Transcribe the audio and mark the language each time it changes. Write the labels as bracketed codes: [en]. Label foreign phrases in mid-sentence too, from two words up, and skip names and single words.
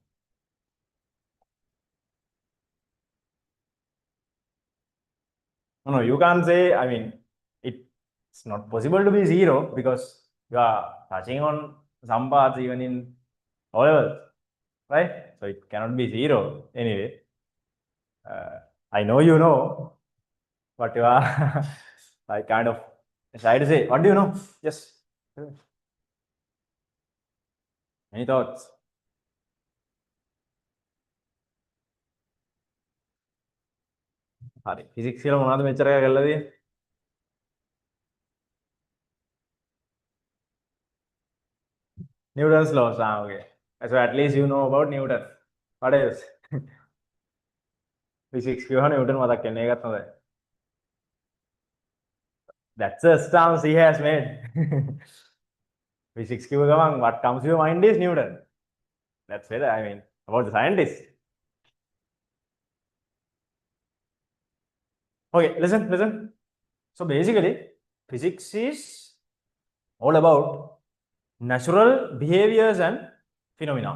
[en] No, you can't say, I mean, it's not possible to be zero because you are touching on some parts even in O levels, right? So it cannot be zero anyway. I know you know, but you are I kind of shy to say. What do you know? Yes. Any thoughts? [si] හරි ෆිසික්ස් කියලා මොනවද මෙච්චර කරලා තියෙන්නේ? [en] Newton's laws. Ah, okay. So at least you know about Newton. What else? [si] Physics කියවන Newton මතක් වෙන්නේ ඒකත් හොඳයි. [en] That's a stance he has made. Physics [si] කියව ගමන් [en] what comes to your mind is Newton. That's it. I mean about the scientist. Okay, listen. So basically, physics is all about natural behaviors and phenomena.